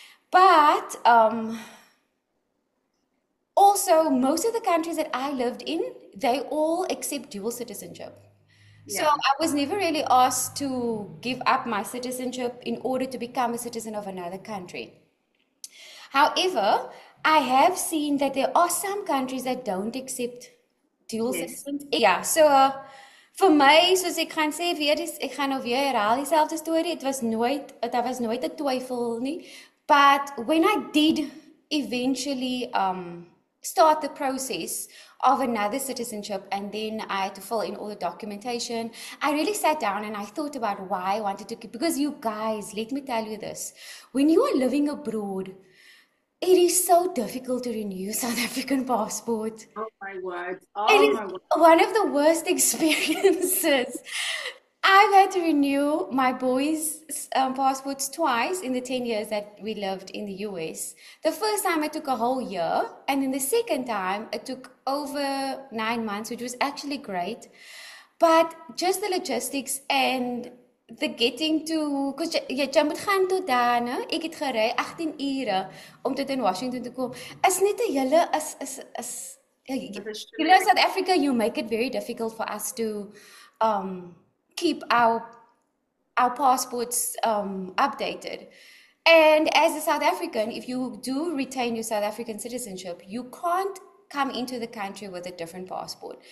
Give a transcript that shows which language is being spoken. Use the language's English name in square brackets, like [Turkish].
[English] But also most of the countries that I lived in, they all accept dual citizenship. So Yeah. I was never really asked to give up my citizenship in order to become a citizen of another country. However, I have seen that there are some countries that don't accept dual Yes. citizens. [Afrikaans] Ja, so vir my, soos ek gaan sê weer, ek gaan nou weer herhaal dieselfde storie. Daar was nooit 'n twyfel nie. [English] But when I did eventually start the process of another citizenship and then I had to fill in all the documentation, I really sat down and I thought about why I wanted to keep, because you guys, let me tell you this, when you are living abroad, it is so difficult to renew South African passport. Oh my word. It Oh is my word. one of the worst experiences. I've had to renew my boys' passports twice in the 10 years that we lived in the US. The first time it took a whole year, and then the second time it took over 9 months, which was actually great. But just the logistics and the getting to, because [Afrikaans] jy moet gaan tot daar, né? Ek het gery 18 ure om tot in Washington te kom. Is net 'n hele is [English] That is you true. know, South Africa, you make it very difficult for us to keep our passports updated. And as a South African, if you do retain your South African citizenship, you can't come into the country with a different passport.